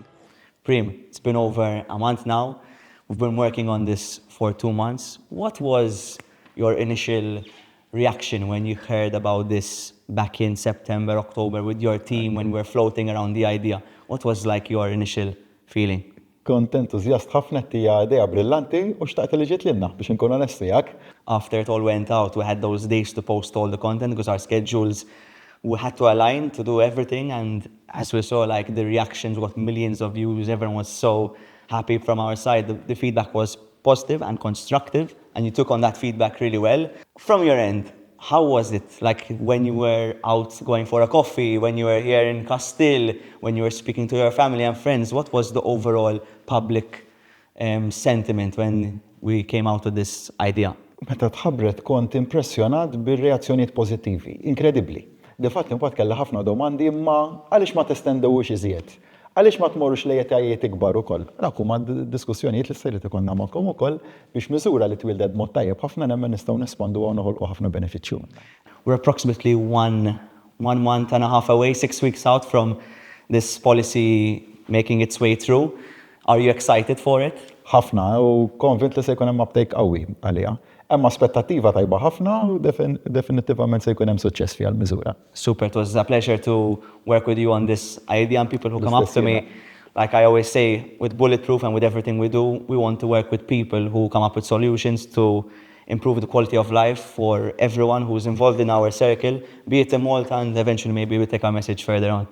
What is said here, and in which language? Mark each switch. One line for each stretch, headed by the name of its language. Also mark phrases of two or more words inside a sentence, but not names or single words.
English: Prem, it's been over a month now. We've been working on this for 2 months. What was your initial reaction when you heard about this back in September, October with your team when we were floating around the idea? What was like your initial feeling?
Maltese: Kont entużjast ħafna tija idea brillanti u xtaqt li ġiet lilna biex inkun onesti jak.
English: After it all went out, we had those days to post all the content because our schedules, we had to align to do everything. And as we saw, like the reactions, we got millions of views. Everyone was so happy from our side. The feedback was positive and constructive, and you took on that feedback really well. From your end, how was it? Like when you were out going for a coffee, when you were here in Castile, when you were speaking to your family and friends, what was the overall public sentiment when we came out with this idea?
Maltese: Meta tħabbret kont impressjonat bir-reazzjonijiet pożittivi, inkredibbli. Difatt imbagħad kellha ħafna domandi imma għaliex ma testendewux iżjed? Għaliex ma tmorrux lejn etajiet ikbar ukoll? Dak huma diskussjonijiet li sejret ikollna magħkom ukoll biex miżura li twildet mod tajjeb ħafna nemmen nistgħu nespandu u noħolqu ħafna benefiċċju.
English: We're approximately one month and a half away, 6 weeks out from this policy making its way through. Are you excited for it?
Maltese: Ħafna u konvint li se jkun hemm uptake qawwi għaliha. Hemm aspettattiva tajba ħafna u definittivament se jkun hemm suċċess fiha l-miżura.
English: Super, it was a pleasure to work with you on this idea, and people who come up to me, like I always say, with Bulletproof and with everything we do, we want to work with people who come up with solutions to improve the quality of life for everyone who's involved in our circle, be it in Malta, and eventually maybe we take our message further on.